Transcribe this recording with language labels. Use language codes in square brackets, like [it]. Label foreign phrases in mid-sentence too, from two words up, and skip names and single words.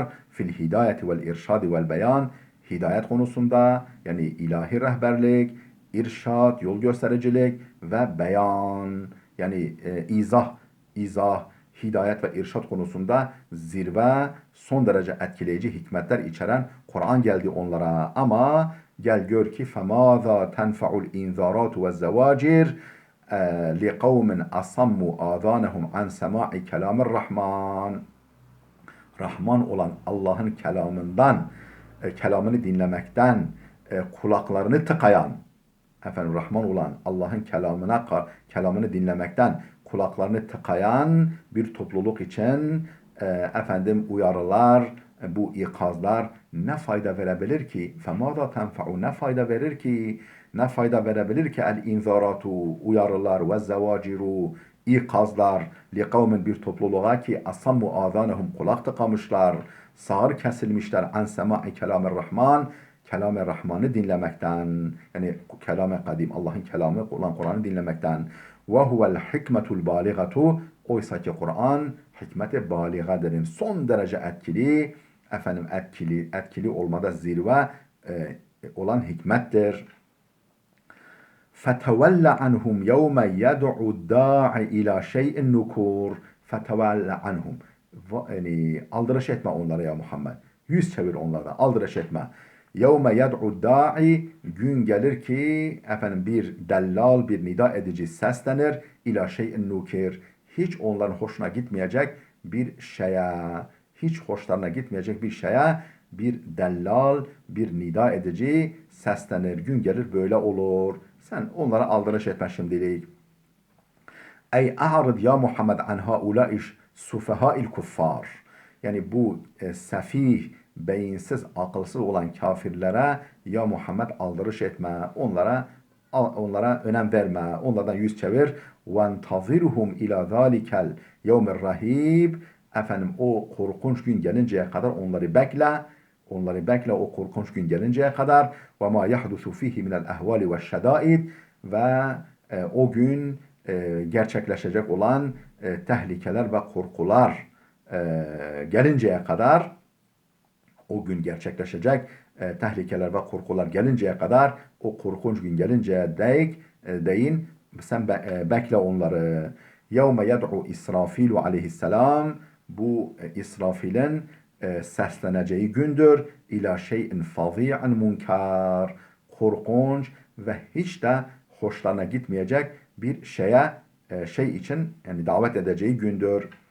[ar] في الهداية والإرشاد والبيان, [tr] hidayet konusunda yani ilahi rehberlik, irşad, yol göstericilik ve beyan yani izah, hidayet ve irşad konusunda zirve, son derece etkileyici hikmetler içeren Kur'an geldi onlara. Ama gel gör ki [ar] فَمَاذَا تَنْفَعُ الْاِنْذَارَاتُ وَالزَّوَاجِرِ لِقَوْمٍ أَصَمُّوا آذَانَهُمْ عَنْ سَمَاعِ كَلَامِ الرَّحْمَانِ. [tr] Rahman olan Allah'ın kelamını dinlemekten kulaklarını tıkayan, efendim Rahman olan Allah'ın kelamını dinlemekten kulaklarını tıkayan bir topluluk için efendim uyarılar, bu ikazlar ne fayda verebilir ki? [ar] فَمَاذَا تَنْفَعُ, [tr] ne fayda verir ki? Ne fayda verebilir ki el-inzaratu, uyarılar ve zevaciru, ikazlar [ar] لقوم, [tr] bir topluluğa ki [ar] أصموا آذانهم, [tr] kulak tıkamışlar, sağır kesilmişler [ar] عن سماع كلام الرحمن, [tr] kelam-ı Rahman'ı dinlemekten, yani kelam-ı kadim, Allah'ın kelamı olan Kur'an'ı dinlemekten. [ar] وهو الحكمة البالغة, [tr] oysa ki Kur'an hikmet-i baligadır, son derece etkili, efendim etkili olmada zirve olan hikmettir. [ar] فَتَوَلَّ عَنْهُمْ يَوْمَ يَدْعُ الدَّاعِ إِلَى شَيْءٍ نُكُورٍ فَتَوَلَّ عَنْهُمْ, [tr] yani aldırış etme onlara ya Muhammed. Yüz çevir onlardan, aldırış etme. [ar] يَوْمَ يَدْعُ الدَّاعِ, [tr] gün gelir ki efendim bir dellal, bir nida edici seslenir. [ar] إلى شيء نكر, [tr] hiç onların hoşuna gitmeyecek bir şeye, hiç hoşlarına gitmeyecek bir şeye bir dellal, bir nida edici seslenir. Gün gelir böyle olur. Sen onlara aldırış etme şimdilik. [ar] أي أعرض يا محمد عن هؤلاء سفهاء الكفار. [tr] Yani bu sefih, beyinsiz, akılsız olan kafirlere ya Muhammed aldırış etme. Onlara önem verme. Onlardan yüz çevir. [ar] وَانْتَظِرْهُمْ اِلَى ذَٰلِكَ الْيَوْمِ الرَّهِيبِ. [tr] Efendim o korkunç gün gelinceye kadar onları bekle. Onları bekle o korkunç gün gelinceye kadar. [ar] وَمَا يَحْدُثُ ف۪يهِ مِنَ الْاَهْوَالِ وَالشَّدَائِدِ. [tr] Ve o gün gerçekleşecek olan tehlikeler ve korkular gelinceye kadar, o gün gerçekleşecek tehlikeler ve korkular gelinceye kadar, o korkunç gün gelinceye değin sen bekle onları. [ar] يَوْمَ يَدْعُ إسرافيل عليه السلام, [tr] bu İsrafil'in sesleneceği gündür. [ar] إلى شيء فظيع منكر, [tr] korkunç ve hiç de hoşlarına gitmeyecek bir şey için yani davet edeceği gündür.